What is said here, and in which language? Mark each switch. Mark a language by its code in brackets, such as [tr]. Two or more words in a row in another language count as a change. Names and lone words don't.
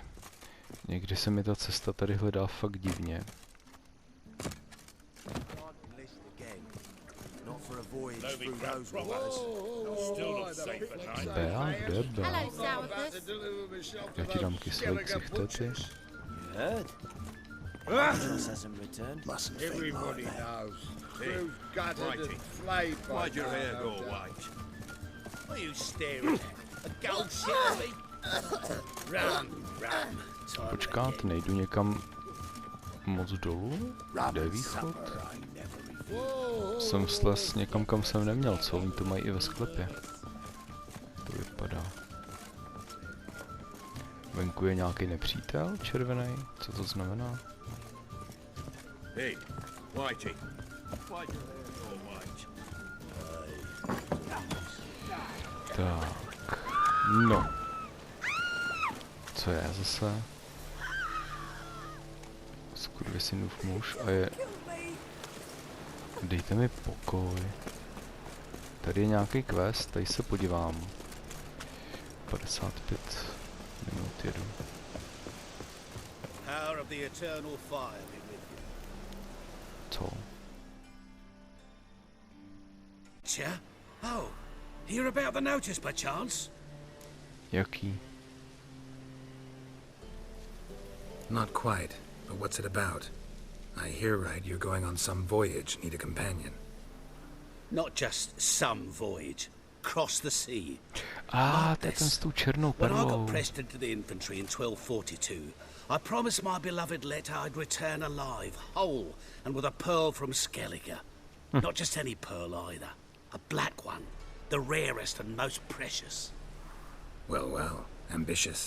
[cs] Někdy se mi ta cesta tady hledá fakt divně. Bea, kde je Bea? Já ti dám kyslej ksichte, ty. [en] Everybody knows. Who's gutted and flayed by Why'd your hair go white? What are you staring at? A gold shit at me? Run, run. [cs] Počkat, nejdu někam moc dolů? Kde je východ? Jsem slez někam, kam jsem neměl, co? Oni to mají i ve sklepě. To vypadá. Venku je nějaký nepřítel červený? Co to znamená? [en] Hey, Whitey. Why'd your hair go white? [cs] Tak. No. Co je zase? Skurvysynův muž a je... Dejte mi pokoj. Tady je nějaký quest, tady se podívám. 55 minut jedu. [en] Power of the eternal fire be with you. [cs] Co? [en] Chair? Oh, hear about the notice by chance? [cs] Jaký? [en] Not quite, but what's it about? I hear right you're going on some voyage, need a companion. Not just some voyage. Cross the sea. [cs] To je ten s tou černou [en] When I got [cs] perlou. [en] pressed into the infantry in 1242, I promised my beloved Let I'd return alive, whole, and with a pearl from Skellige. Not just any pearl either. A black one. The rarest and most precious. Well, well. Ambitious.